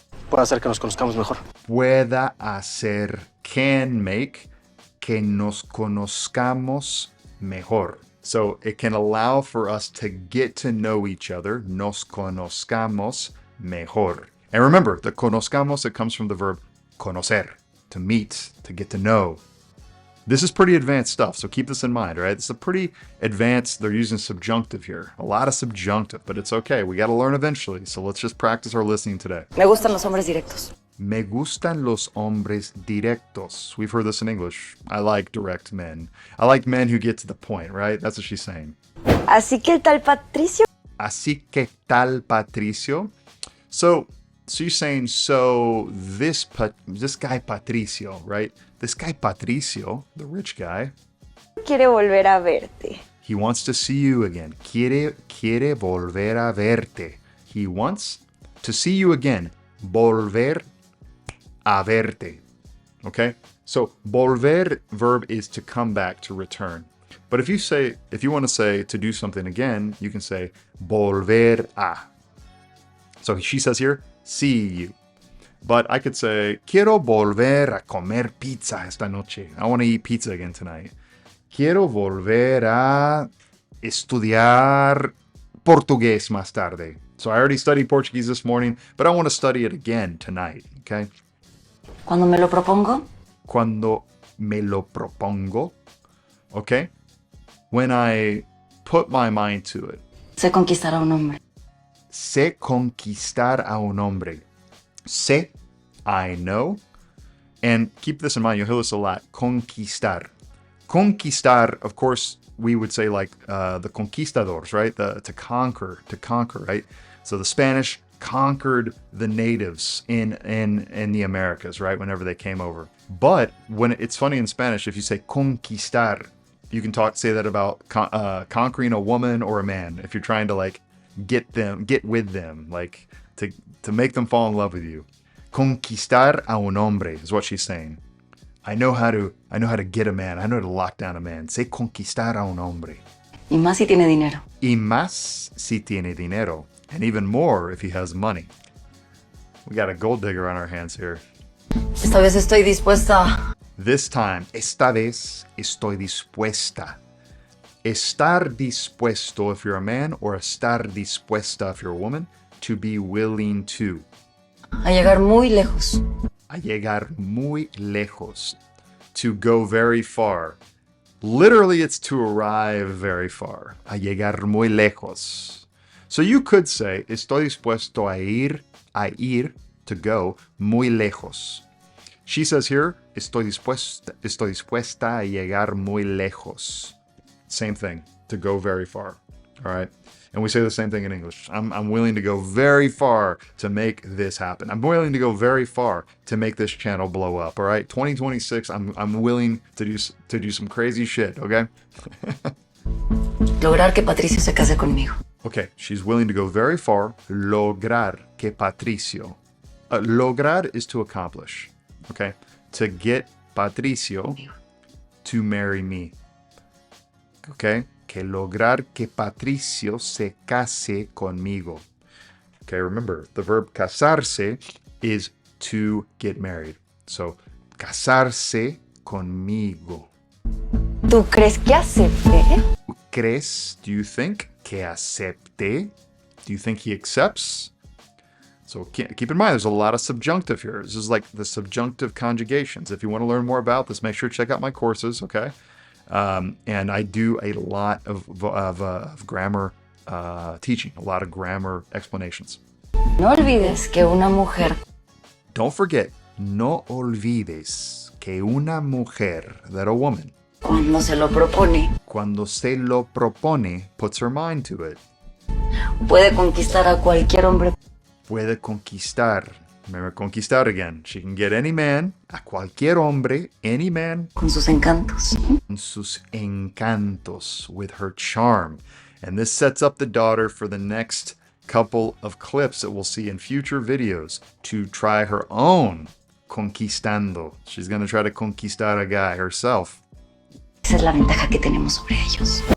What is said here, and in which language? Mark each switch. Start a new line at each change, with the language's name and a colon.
Spanish: pueda hacer que nos conozcamos mejor. Pueda hacer.
English: Can make.
Spanish: Que nos conozcamos mejor.
English: So it can allow for us to get to know each other.
Spanish: Nos conozcamos mejor.
English: And remember, the conozcamos, it comes from the verb conocer, to meet, to get to know. This is pretty advanced stuff, so keep this in mind, all right? It's a pretty advanced, they're using subjunctive here. A lot of subjunctive, but it's okay. We got to learn eventually, so let's just practice our listening today.
Spanish: Me gustan los hombres directos. Me gustan los hombres directos.
English: We've heard this in English. I like direct men. I like men who get to the point, right? That's what she's saying.
Spanish: Así que el tal Patricio. Así que tal Patricio.
English: So you're saying, so this guy Patricio, right? This guy Patricio, the rich guy.
Spanish: quiere volver a verte.
English: He wants to see you again.
Spanish: Quiere volver a verte.
English: He wants to see you again.
Spanish: Volver a verte.
English: Okay? So, volver verb is to come back, to return. But if you want to say to do something again, you can say volver a. So she says here, see you. But I could say,
Spanish: quiero volver a comer pizza esta noche.
English: I want to eat pizza again tonight.
Spanish: Quiero volver a estudiar Portuguese más tarde.
English: So I already studied Portuguese this morning, but I want to study it again tonight, okay?
Spanish: Cuando me lo propongo, Cuando me lo propongo, okay?
English: When I put my mind to it.
Spanish: sé conquistar a un hombre. Sé conquistar a un hombre.
English: Sé, I know. And keep this in mind, you'll hear this a lot. Conquistar. Conquistar, of course, we would say like the conquistadors, right? To conquer, right? So the Spanish conquered the natives in the Americas, right? Whenever they came over. But when it's funny in Spanish, if you say conquistar, you can say that about conquering a woman or a man. If you're trying to like get with them, like to make them fall in love with you.
Spanish: Conquistar a un hombre
English: is what she's saying. I know how to get a man. I know how to lock down a man.
Spanish: Sé conquistar a un hombre. Y más si tiene dinero. Y más si tiene dinero.
English: And even more if he has money. We got a gold digger on our hands here.
Spanish: Esta vez estoy dispuesta.
English: This time,
Spanish: esta vez estoy dispuesta.
English: Estar dispuesto if you're a man, or estar dispuesta if you're a woman, to be willing to.
Spanish: A llegar muy lejos. A llegar muy lejos.
English: To go very far. Literally, it's to arrive very far.
Spanish: A llegar muy lejos.
English: So you could say,
Spanish: estoy dispuesto a ir,
English: to go,
Spanish: muy lejos.
English: She says here,
Spanish: estoy dispuesta a llegar muy lejos.
English: Same thing, to go very far. All right? And we say the same thing in English. I'm willing to go very far to make this happen. I'm willing to go very far to make this channel blow up. All right? 2026, I'm willing to do some crazy shit, okay?
Spanish: Lograr que Patricio se case conmigo.
English: Okay, she's willing to go very far.
Spanish: Lograr que Patricio.
English: Lograr is to accomplish. Okay? To get Patricio to marry me. Okay?
Spanish: Que lograr que Patricio se case conmigo.
English: Okay, remember, the verb casarse is to get married.
Spanish: So, casarse conmigo. ¿Tú crees que acepte? ¿Crees?
English: Do you think?
Spanish: Que acepte?
English: Do you think he accepts? So keep in mind, there's a lot of subjunctive here. This is like the subjunctive conjugations. If you want to learn more about this, make sure to check out my courses, okay? And I do a lot of grammar teaching, a lot of grammar explanations.
Spanish: No olvides que una mujer.
English: Don't forget,
Spanish: no olvides que una mujer,
English: that a woman,
Spanish: Cuando se lo propone, cuando se lo propone,
English: puts her mind to it,
Spanish: puede conquistar a cualquier hombre. puede conquistar.
English: Remember, conquistar again. She can get any man,
Spanish: a cualquier hombre,
English: any man,
Spanish: Con sus encantos. con sus encantos,
English: with her charm. And this sets up the daughter for the next couple of clips that we'll see in future videos to try her own conquistando. She's going to try to conquistar a guy herself.
Spanish: Esa es la ventaja que tenemos sobre ellos.